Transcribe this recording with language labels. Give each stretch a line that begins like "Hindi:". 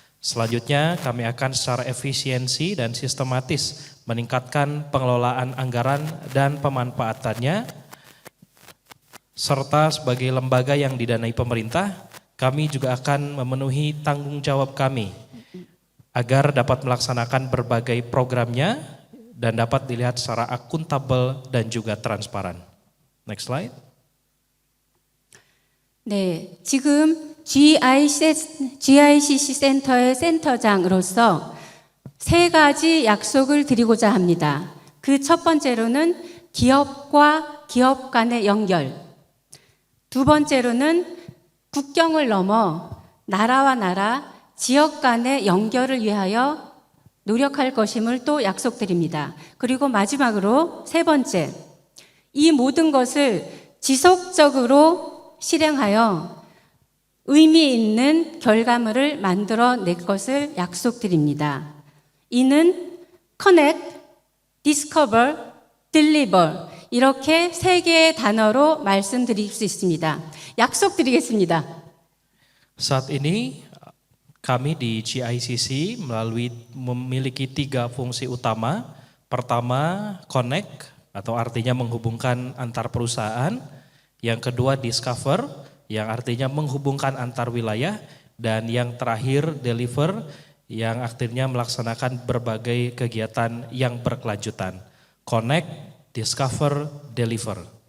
Indonesian: Selanjutnya, kami akan secara efisiensi dan sistematis meningkatkan pengelolaan anggaran dan pemanfaatannya, serta sebagai lembaga yang didanai pemerintah, kami juga akan memenuhi tanggung jawab kami agar dapat melaksanakan berbagai programnya dan dapat dilihat secara akuntabel dan juga transparan.
English: Next slide.
Korean: 네, 지금 GICC 센터의 센터장으로서 세 가지 약속을 드리고자 합니다. 그 첫 번째로는 기업과 기업 간의 연결, 두 번째로는 국경을 넘어 나라와 나라, 지역 간의 연결을 위하여 노력할 것임을 또 약속드립니다. 그리고 마지막으로 세 번째, 이 모든 것을 지속적으로 실행하여 의미 있는 결과물을 만들어낼 것을 약속드립니다. 이는 Connect, Discover, Deliver 이렇게 세 개의 단어로 말씀드릴 수 있습니다. 약속드리겠습니다.
Indonesian: Saat ini kami di GICC memiliki tiga fungsi utama. Pertama, connect atau artinya menghubungkan antar perusahaan. Yang kedua, discover yang artinya menghubungkan antar wilayah. Dan yang terakhir, deliver yang artinya melaksanakan berbagai kegiatan yang berkelanjutan.
English: Connect, discover, deliver.